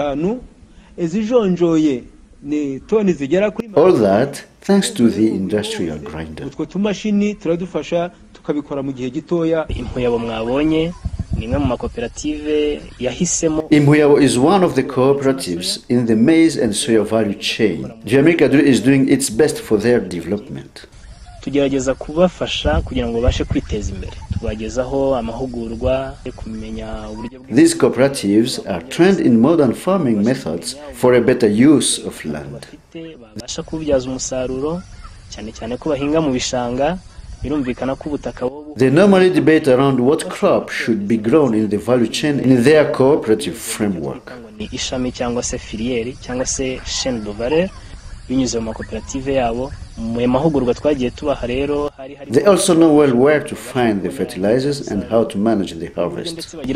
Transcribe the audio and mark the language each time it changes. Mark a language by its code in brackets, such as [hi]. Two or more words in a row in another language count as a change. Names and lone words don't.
[en] All that thanks to the industrial grinder. Impuyabo is one of the cooperatives in the maize and soya value chain. DUHAMIC ADRI is doing its best for their development. [rw] Tugerageza kubafasha kugira ngo bashe kwiteza imbere. Tubagezaho amahugurwa kumenya uburyo. [en] These cooperatives are trained in modern farming methods for a better use of land. [rw] Basha kubyaza umusaruro cyane cyane ko bahinga mu bishanga. [en] They normally debate around what crop should be grown in the value chain in their cooperative framework. They also know well where to find the fertilizers and how to manage the harvest.